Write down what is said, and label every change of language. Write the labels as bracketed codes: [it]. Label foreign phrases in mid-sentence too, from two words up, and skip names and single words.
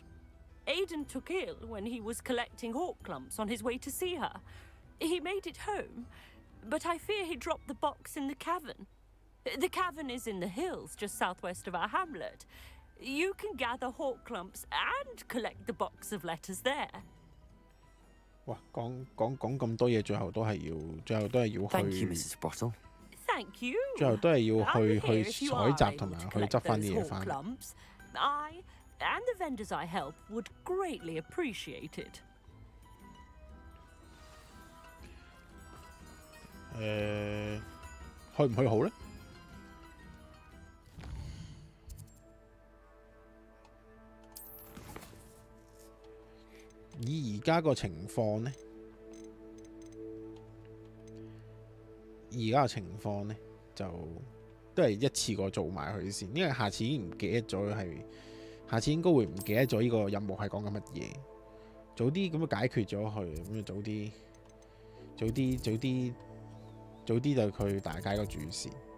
[en] Aiden took ill when he was collecting Horklumps on his way to see her. He made it home, but I fear he dropped the box in the cavern. The cavern is in the hills just southwest of our hamlet. You can gather Horklumps and collect the box of letters there. [yue] 哇，講咁多嘢，最後都係要去。 [en] Thank you, Mrs. Brottle. Thank you. [yue] 最後都係要去採集同埋去執翻啲嘢翻。 [en] I and the vendors I help would greatly appreciate it. [yue] 去唔去好咧？以而家個情況咧，就都係一次過做埋佢先，因為下次已經唔記得咗係，下次應該會唔記得咗呢個任務係講緊乜嘢，早啲咁樣解決咗佢，咁就早啲就佢大家個主線。